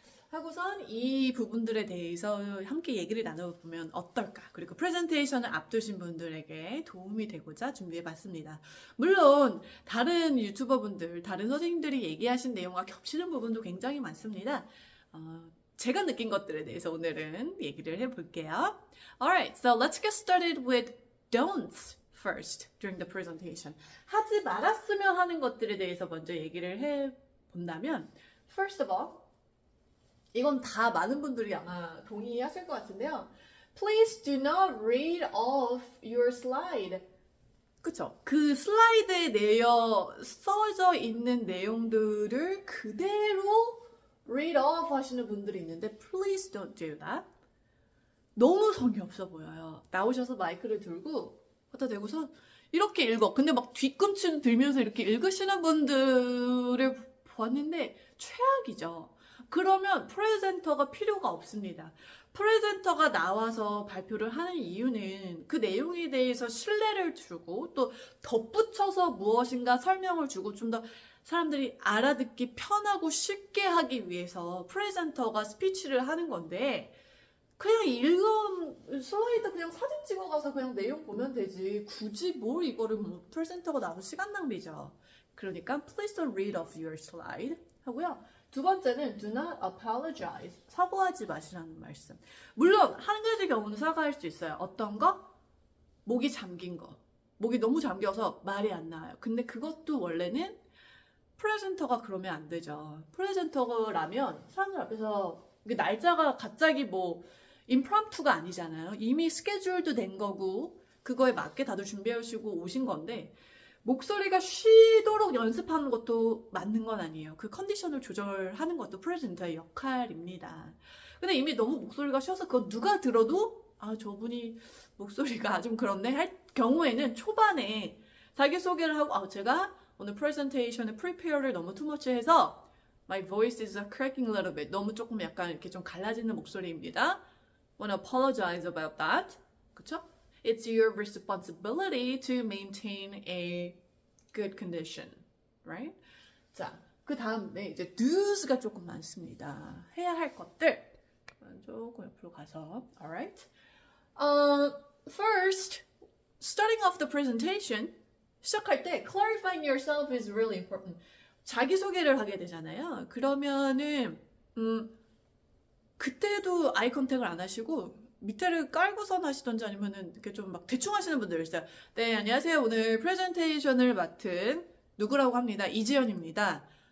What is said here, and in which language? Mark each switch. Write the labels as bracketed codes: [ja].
[ko] 하고선 이 부분들에 대해서 함께 얘기를 나눠보면 어떨까? 그리고 프레젠테이션을 앞두신 분들에게 도움이 되고자 준비해봤습니다. 물론 다른 유튜버분들, 다른 선생님들이 얘기하신 내용과 겹치는 부분도 굉장히 많습니다. 제가 느낀 것들에 대해서 오늘은 얘기를 해볼게요. [en] Alright, so let's get started with don'ts first during the presentation. [ko] 하지 말았으면 하는 것들에 대해서 먼저 얘기를 해본다면, [en] first of all, [ko] 이건 다 많은 분들이 아마 동의하실 것 같은데요. [en] Please do not read off your slide. [ko] 그쵸? 그 슬라이드에 써져 있는 내용들을 그대로 read off 하시는 분들이 있는데 [en] Please don't do that. [ko] 너무 성의 없어 보여요. 나오셔서 마이크를 들고 갖다 대고서 이렇게 읽어. 근데 막 뒤꿈치 들면서 이렇게 읽으시는 분들을 봤는데 최악이죠. 그러면 프레젠터가 필요가 없습니다. 프레젠터가 나와서 발표를 하는 이유는 그 내용에 대해서 신뢰를 주고 또 덧붙여서 무엇인가 설명을 주고 좀 더 사람들이 알아듣기 편하고 쉽게 하기 위해서 프레젠터가 스피치를 하는 건데, 그냥 읽은 슬라이드 그냥 사진 찍어가서 그냥 내용 보면 되지. 굳이 뭘 이거를 프레젠터가 나와서 시간 낭비죠. 그러니까 [en] please don't read off your slide [ko] 하고요. 두 번째는 [en] do not apologize. [ko] 사과하지 마시라는 말씀. 물론 한 가지 경우는 사과할 수 있어요. 어떤 거? 목이 잠긴 거. 목이 너무 잠겨서 말이 안 나와요. 근데 그것도 원래는 프레젠터가 그러면 안 되죠. 프레젠터라면 사람들 앞에서 날짜가 갑자기 임프롬프가 아니잖아요. 이미 스케줄도 된 거고 그거에 맞게 다들 준비해 오시고 오신 건데, 목소리가 쉬도록 연습하는 것도 맞는 건 아니에요. 그 컨디션을 조절하는 것도 프레젠터의 역할입니다. 근데 이미 너무 목소리가 쉬어서 그거 누가 들어도 저분이 목소리가 좀 그렇네 할 경우에는 초반에 자기소개를 하고 제가 오늘 프레젠테이션에 프리페어를 너무 투머치 해서 [en] My voice is cracking a little bit. [ko] 너무 조금 약간 이렇게 좀 갈라지는 목소리입니다. [en] Wanna apologize about that. [ko] 그쵸? [en] It's your responsibility to maintain a good condition, right? [ko] 자, 그 다음에 이제 do's가 조금 많습니다. 해야 할 것들. 조금 옆으로 가서, [en] alright? First, starting off the presentation, [ko] 시작할 때 [en] clarifying yourself is really important. [ko] 자기소개를 하게 되잖아요. 그러면은 그때도 아이 컨택을 안 하시고 밑에를 깔고선 하시던지 아니면은 이렇게 좀 막 대충 하시는 분들 있어요. 네, 안녕하세요. 오늘 프레젠테이션을 맡은 누구라고 합니다. 이지연입니다.